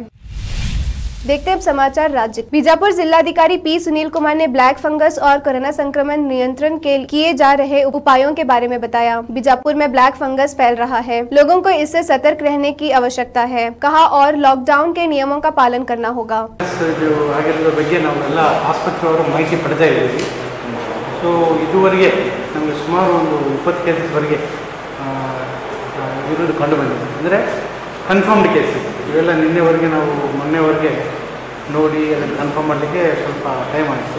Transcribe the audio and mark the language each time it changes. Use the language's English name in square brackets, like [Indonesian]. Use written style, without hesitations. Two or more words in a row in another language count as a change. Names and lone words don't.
[Hindi] देखते हैं समाचार राज्य। बीजापुर जिलाधिकारी पी सुनील कुमार ने ब्लैक फंगस और कोरोना संक्रमण नियंत्रण के किए जा रहे उपायों के बारे में बताया। बीजापुर में ब्लैक फंगस फैल रहा है, लोगों को इससे सतर्क रहने की आवश्यकता है, कहा, और लॉकडाउन के नियमों का पालन करना होगा। [Kannada] ಇದುವರೆಗೆ ನಮಗೆ ಸುಮಾರು ಒಂದು 20 ಕೇಸಸ್ವರೆಗೆ ಇರೋದು ಕಂಡು ಬಂದಿದೆ. ಅಂದರೆ [English] confirmed case [Kannada] ಇವೆಲ್ಲ ನಿನ್ನೆವರೆಗೆ ನಾವು ಮೊನ್ನೆವರೆಗೆ ನೋಡಿ ಅದನ್ನು ಕನ್ಫರ್ಮ್ ಮಾಡಲಿಕ್ಕೆ ಸ್ವಲ್ಪ ಟೈಮ್ ಆಯಿತು.